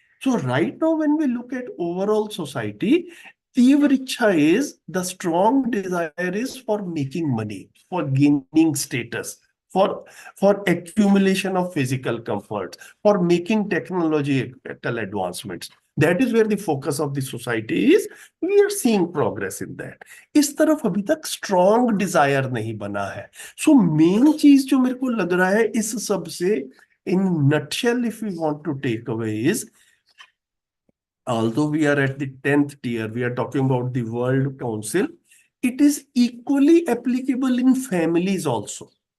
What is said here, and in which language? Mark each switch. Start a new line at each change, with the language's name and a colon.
English: So right now, when we look at overall society, तीव्र इच्छा is the strong desire is for making money, for gaining status, for accumulation of physical comforts, for making technological advancements. That is where the focus of the society is. We are seeing progress in that.
Hindi: इस तरफ अभी तक strong desire नहीं बना है.
English: So main
Hindi: चीज जो मेरे को लग रहा है इस सब से,
English: in nutshell, if we want to take away, is although we are at the 10th tier, we are talking about the World Council, it is equally applicable in families also.